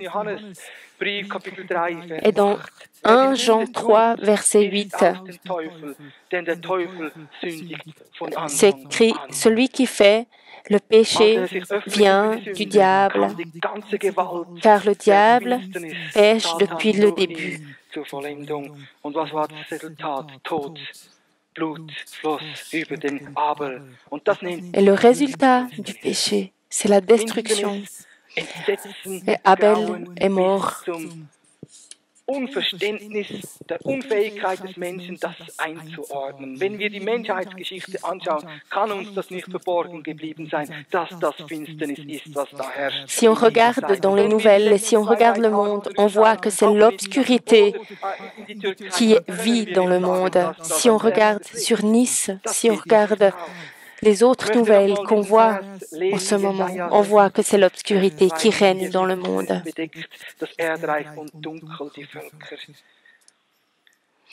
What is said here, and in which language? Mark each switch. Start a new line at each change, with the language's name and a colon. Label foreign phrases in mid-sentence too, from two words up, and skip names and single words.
French: Et dans 1 Jean 3, verset 8, c'est écrit « Celui qui fait le péché vient du diable, car le diable pêche depuis le début. » Et le résultat du péché, c'est la destruction. Et Abel est mort.
German: Unverständnis der Unfähigkeit des Menschen, das einzuordnen. Wenn wir die Menschheitsgeschichte anschauen, kann uns das nicht verborgen geblieben sein, dass das Finsternis ist, was da herrscht.
French: Si on regarde dans les nouvelles, si on regarde le monde, on voit que c'est l'obscurité qui vit dans le monde. Si on regarde sur Nice, si on regarde les autres nouvelles qu'on voit en ce moment, on voit que c'est l'obscurité qui règne dans le monde.